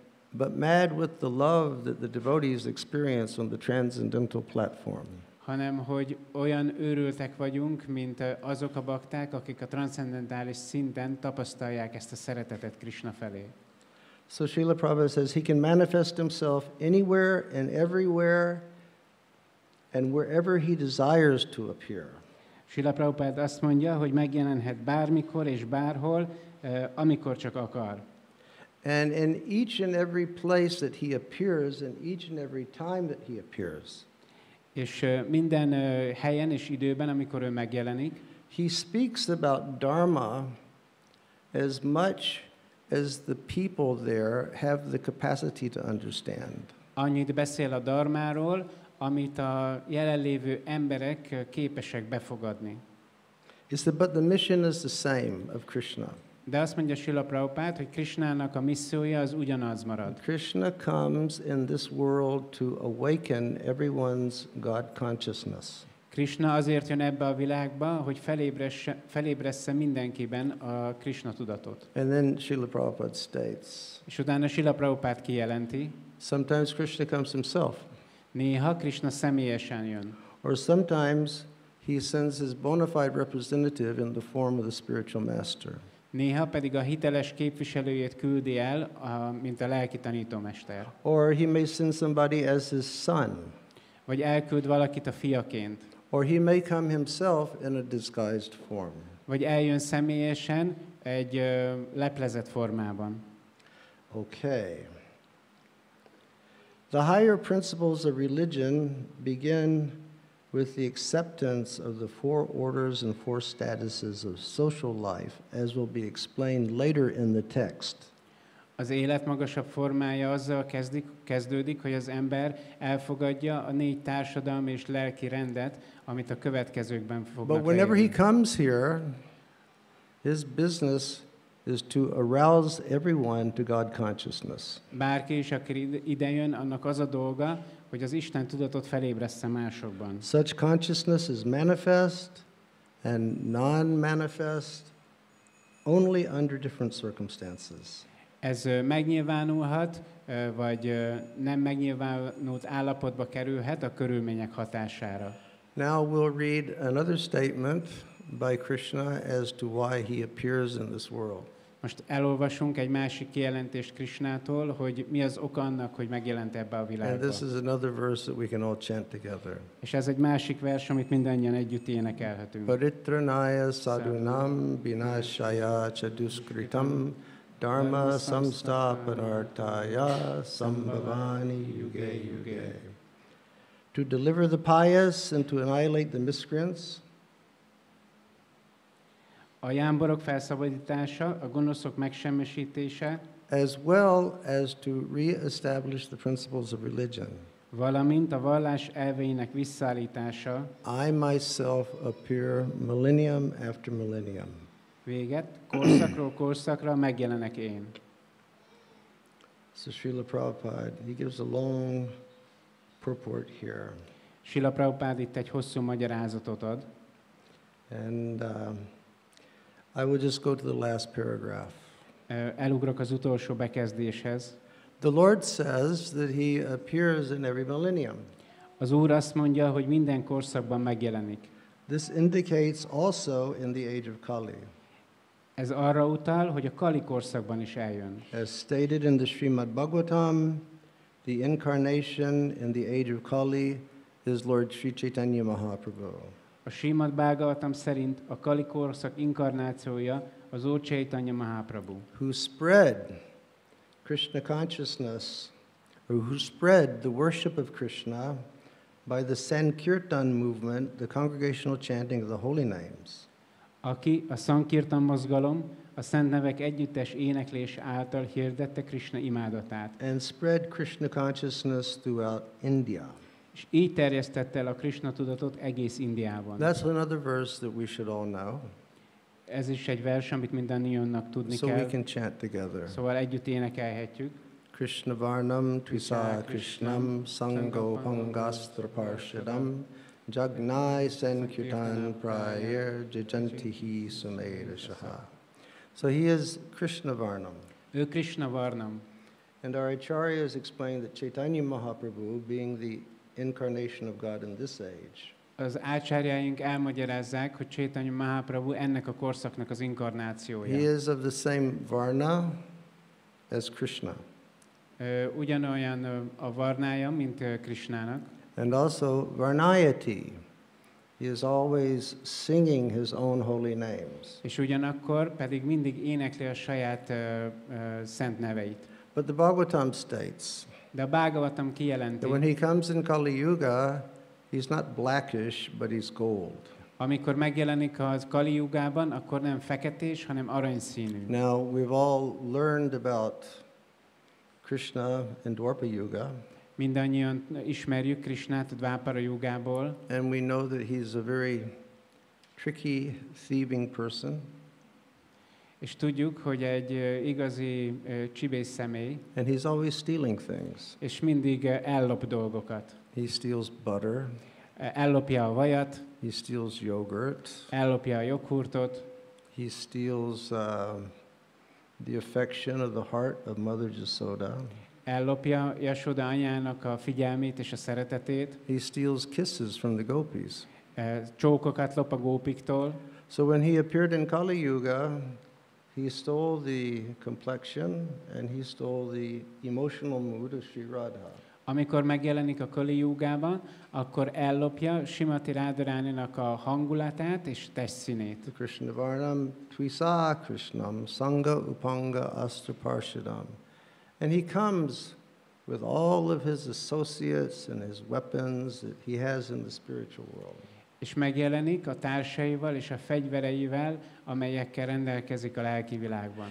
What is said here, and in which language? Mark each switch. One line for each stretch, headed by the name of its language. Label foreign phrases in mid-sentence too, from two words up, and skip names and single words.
English: but mad with the love that the devotees experience on the transcendental platform.
Hungarian: hanem hogy olyan őrültek vagyunk, mint azok a bakták, akik a transzcendentális szinten tapasztalják ezt a szeretetet Krishna felé.
English: So Srila Prabhupada says he can manifest himself anywhere and everywhere and wherever he desires to appear.
Hungarian: Srila Prabhupád azt mondja, hogy megjelenhet bármikor és bárhol, amikor csak akar.
English: And in each and every place that he appears, and each and every time that he appears,
Hungarian: És minden helyen és időben, amikor ő megjelenik,
English: he speaks about Dharma as much as the people there have the capacity to understand.
Hungarian: annyit beszél a dharmáról, amit a jelenlévő emberek képesek befogadni.
English: But the mission is the same of Krishna.
Hungarian: De azt mondja Srila Prabhupád, hogy Krishnának a missziója az ugyanaz marad.
English: Krishna comes in this world to awaken everyone's God consciousness.
Hungarian: Krishna azért jön ebbe a világba, hogy felébressze mindenkiben a Krishna tudatot.
English: And then Srila Prabhupada states,
Hungarian: És utána Srila Prabhupád kijelenti,
English: sometimes Krishna comes himself,
Hungarian: néha Krishna személyesen jön.
English: or sometimes he sends his bona fide representative in the form of the spiritual master.
Hungarian: Néha pedig a hiteles képviselőjét küldi el, mint a lelki tanítómester.
English: Or he may send somebody as his son.
Hungarian: Vagy elküld valakit a fiaként.
English: Or he may come himself in a disguised form.
Hungarian: Vagy eljön személyesen egy leplezett formában.
English: Okay. The higher principles of religion begin with the acceptance of the four orders and four statuses of social life, as will be explained later in the text.
Hungarian: Az élet magasabb formája azzal kezdődik, hogy az ember elfogadja a 4 társadalmi és lelki rendet, amit a következőkben fognak
English: But whenever he
Hungarian: leírni.
English: comes here, his business is to arouse everyone to God consciousness.
Hungarian: Bárki is, aki idejön, annak az a dolga, hogy az Isten tudatot felébressze másokban.
English: Such consciousness is manifest and non-manifest only under different circumstances.
Hungarian: Ez megnyilvánulhat, vagy nem megnyilvánult állapotba kerülhet a körülmények hatására.
English: Now we'll read another statement by Krishna as to why he appears in this world.
Hungarian: Most elolvasunk egy másik kijelentést Krishnától, hogy mi az oka annak, hogy megjelent ebbe a
English: And
Hungarian: világba.
English: this is another verse that we can all chant together.
Hungarian: És ez egy másik vers, amit mindannyian együtt énekelhetünk.
Sanskrit: Paritranaya sadhunam vinashaya chaduskritam dharma samstapanartaya sambhavani yuge yuge.
English: To deliver the pious and to annihilate the miscreants.
Hungarian: A jámborok felszabadítása, a gonoszok megsemmisítése,
English: as well as to re-establish the principles of religion.
Hungarian: valamint a vallás elveinek visszaállítása.
English: I myself appear millennium after millennium.
Hungarian: Véget, korszakról korszakra megjelenek én.
English: So Srila Prabhupada, he gives a long purport here.
Hungarian: Srila Prabhupád itt egy hosszú magyarázatot ad.
English: And I will just go to the last paragraph.
Hungarian: Elugrok az utolsó bekezdéshez.
English: The Lord says that he appears in every millennium.
Hungarian: Az Úr azt mondja, hogy minden korszakban megjelenik.
English: This indicates also in the age of Kali.
Hungarian: Ez arra utal, hogy a Kali korszakban is eljön.
English: As stated in the Srimad Bhagavatam, the incarnation in the age of Kali is Lord Sri Chaitanya Mahaprabhu.
Hungarian: A Srimad Bhagavatam szerint a Kali korszak inkarnációja az Úr Chaitanya Mahaprabhu,
English: who spread Krishna consciousness, or who spread the worship of Krishna by the Sankirtan movement, the congregational chanting of the holy names.
Hungarian: aki a Sankirtan mozgalom, a szent nevek együttes éneklés által hirdette Krishna imádatát.
English: And spread Krishna consciousness throughout India.
Hungarian: És így terjesztette el a Krishna tudatot egész Indiában.
English: That's another verse that we should all know.
Hungarian: Ez is egy vers, amit mindannyiunknak tudni
English: So we
Hungarian: kell.
English: can chant together.
Hungarian: Szóval együtt énekelhetjük.
Sanskrit: Krishna Varnam Tvisa Krishnam Sango Pangastra Parshadam Jagnai Sankirtan Prayer Jajantihi Sumeda Shaha.
English: So he is
Sanskrit: Krishna Varnam.
Hungarian: Ő
Sanskrit: Krishna Varnam.
English: And our acharyas explained that Chaitanya Mahaprabhu, being the incarnation of God in this age,
Hungarian: Az ácsárjáink elmagyarázzák, hogy Chaitanya Mahaprabhu ennek a korszaknak az inkarnációja.
English: he is of the same Varna as Krishna.
Hungarian: Ugyanolyan a varnája, mint Krishnának.
English: And also Varnayati. He is always singing his own holy names.
Hungarian: És ugyanakkor pedig mindig énekli a saját szent neveit.
English: But the Bhagavatam states
Hungarian: De a Bhagavatam kijelenti,
English: that when he comes in Kali Yuga, he's not blackish, but he's gold.
Hungarian: amikor megjelenik az Kali Jugában, akkor nem feketés, hanem aranyszínű.
English: Now, we've all learned about Krishna in Dwapara Yuga,
Hungarian: Mindannyian ismerjük Krishnát a Dvápara Jugából,
English: and we know that he's a very tricky, thieving person,
Hungarian: és tudjuk, hogy egy igazi csibész személy,
English: and he's always stealing things.
Hungarian: és mindig ellop dolgokat.
English: He steals butter,
Hungarian: Ellopja a vajat,
English: He steals yogurt.
Hungarian: ellopja a joghurtot,
English: He steals the affection of the heart of Mother Yasoda.
Hungarian: ellopja Jasoda anyának a figyelmét és a szeretetét,
English: He steals kisses from the gopis.
Hungarian: csókokat lop a gópiktól.
English: So when he appeared in Kali Yuga, he stole the complexion and he stole the emotional mood of Sri Radha.
Hungarian: Amikor megjelenik a Kali Jugában, akkor ellopja Srimati Radharaninak a hangulatát és testszínét.
Sanskrit: The Krishna Varnam Tvisa Krishnam Sangha Upanga Astra Parshadam.
English: And he comes with all of his associates and his weapons that he has in the spiritual world.
Hungarian: És megjelenik a társaival és a fegyvereivel, amelyekkel rendelkezik a lelki világban.